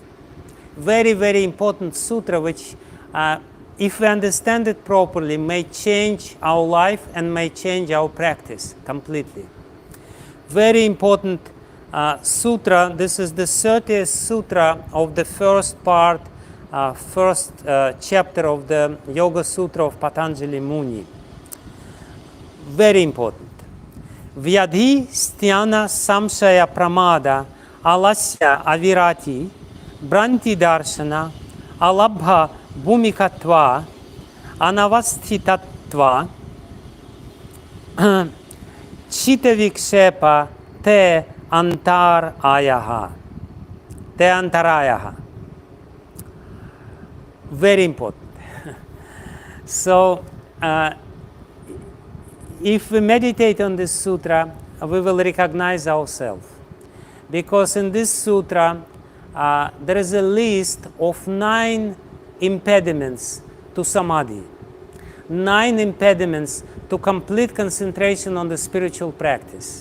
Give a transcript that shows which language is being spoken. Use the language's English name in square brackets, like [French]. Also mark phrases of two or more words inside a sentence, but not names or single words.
[English] Very, very important sutra which, if we understand it properly, may change our life and may change our practice completely. Very important sutra. This is the 30th sutra of the first part, first chapter of the Yoga Sutra of Patanjali Muni. Very important. [Sanskrit] Vyadhi sthana samshaya pramada alasya avirati Branti darshana, alabha bhumikatva, anavasthitatva, chitavikshepa te antarayaha. Te antarayaha. [English] Very important. So, if we meditate on this sutra, we will recognize ourselves. Because in this sutra, there is a list of 9 impediments to samadhi, 9 impediments to complete concentration on the spiritual practice.